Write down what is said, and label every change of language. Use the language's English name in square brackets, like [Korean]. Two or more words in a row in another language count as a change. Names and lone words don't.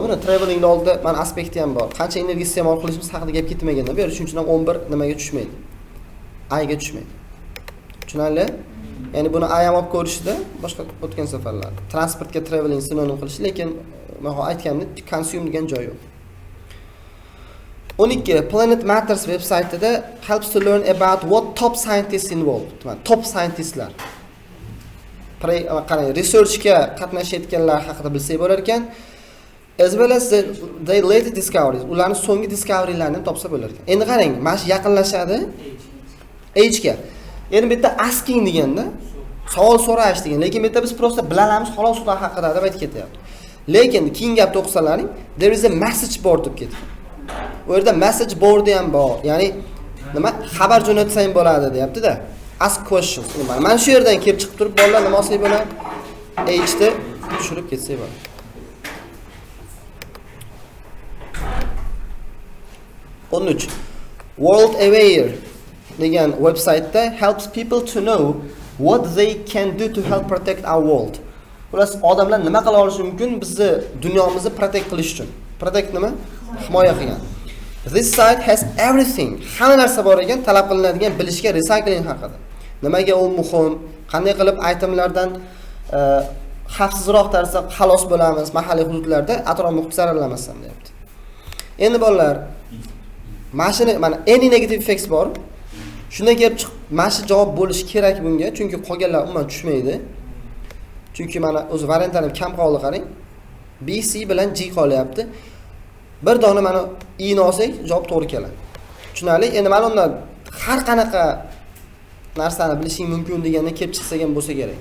[Uzbek] Buni travelingni oldida mana aspekti ham bor. Qancha energiya iste'mol qilishimiz haqida gap ketmaganda, bu yer shuning uchun ham 11 nimaga tushmaydi? I ga tushmaydi. Tushunarli? Ya'ni buni I ham olib ko'rishda boshqa o'tgan safarlar. Transportga traveling sinonim qilish, lekin men aytganimdek consume degan joy yo'q. [English] 12 Planet Matters veb-saytida helps to learn about what top scientists involved. Top scientistlar. [Uzbek] Qarang, researchga qatnashayotganlar haqida bilsak bo'lar ekan, [English] as well as the latest discoveries. [Uzbek] Ularning so'nggi discovery'larini topsa bo'lar ekan. Endi qarang, mana shu yaqinlashadi age ga. Endi bu yerda asking deganda savol so'rash degan, lekin bu yerda biz prosta bilamiz xolos ular haqida deb aytib ketyapti. Lekin keyin gapni o'qisalaring, [English] there is a message board [Uzbek] deb ketgan. U yerda [English] message board [Uzbek] ham bor. Ya'ni nima xabar jo'natsang bo'ladi deyapti-da. [English] Ask questions. [Uzbek] Mana shu yerdan kelib chiqib turib bolalar nima olsak bo'ladi? Age-da tushirib ketsak bo'ladi. Onun uchun [English] World Aware [Uzbek] degan veb-saytda [English] helps people to know what they can do to help protect our world. [Uzbek] Ular odamlar nima qila olishi mumkin bizni dunyomizni protect qilish uchun. Protect nima? Himoya qilgan. [English] This site has everything. [Uzbek] Hamma narsa bor ekan, talab qilinadigan bilishga recycling haqida. Nimaga u muhim? Qanday qilib itemlardan xavfsizroq tarzda xalos bo'lamiz mahalliy hududlarda, atrof muhit zararlanmasdan deyapti. Endi bolalar, mashina mana [English] any negative effects [Uzbek] bor. Shundan kelib chiqib, mana shu javob bo'lishi kerak bunga, chunki qolganlar umuman tushmaydi. Chunki mana o'zi variantlarni kam qoldi qarang. B, C bilan G qolyapti. Bir dona mana I ni olsak, javob to'g'ri keladi. Tushunarli? Endi mana undan har qanaqa narsani bilishing mumkin degandan kelib chiqsa ham bo'lsa kerak.